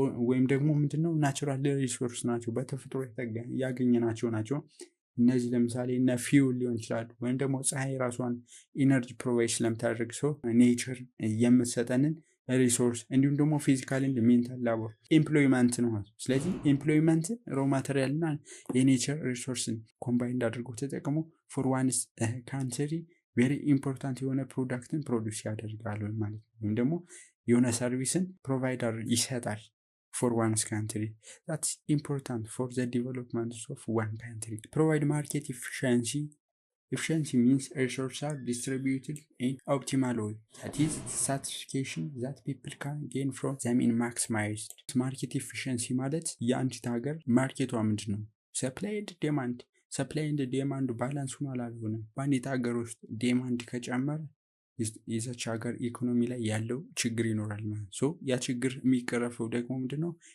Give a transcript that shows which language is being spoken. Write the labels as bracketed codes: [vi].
[am] ወይም ደግሞ ምንድነው ናቹራል ሪሶርስ ናቸው፣ በተፈጥሮ ያገኘናቸው ናቸው። እነዚህ ለምሳሌ እነ ፊውል ሊሆን ይችላሉ፣ ወይም ደግሞ ፀሐይ ራሷን ኢነርጂ ፕሮቫይድ ስለምታደርግ ኔቸር የምትሰጠንን ሪሶርስ እንዲሁም ደግሞ ፊዚካል ኤንድ ሜንታል ላቦር ኤምፕሎይመንት ነው። ስለዚህ ኤምፕሎይመንት ሮ ማቴሪያል እና የኔቸር ሪሶርስን ኮምባይንድ አድርጎ ተጠቅሞ ፎር ዋንስ ካንትሪ ቬሪ ኢምፖርታንት የሆነ ፕሮዳክትን ፕሮዲውስ ያደርጋል ማለት ነው። ወይም ደግሞ የሆነ ሰርቪስን ፕሮቫይደር ይሰጣል [en] for one's country. That's important for the development of one country. Provide market efficiency. Efficiency means resources are distributed in optimal way. That is satisfaction that people can gain from them in maximized. [am] Market efficiency ማለት የአንዲት ሀገር ማርኬቷ ምንድን ነው? ሰፕላይ ኤንድ ዲማንድ። ሰፕላይ ኤንድ ዲማንድ ባላንስ ሆኗል አልሆነም። በአንዲት ሀገር ውስጥ ዲማንድ ከጨመረ የዛች ሀገር ኢኮኖሚ ላይ ያለው ችግር ይኖራል ማለት ነው። ያ ችግር የሚቀረፈው ደግሞ ምንድነው?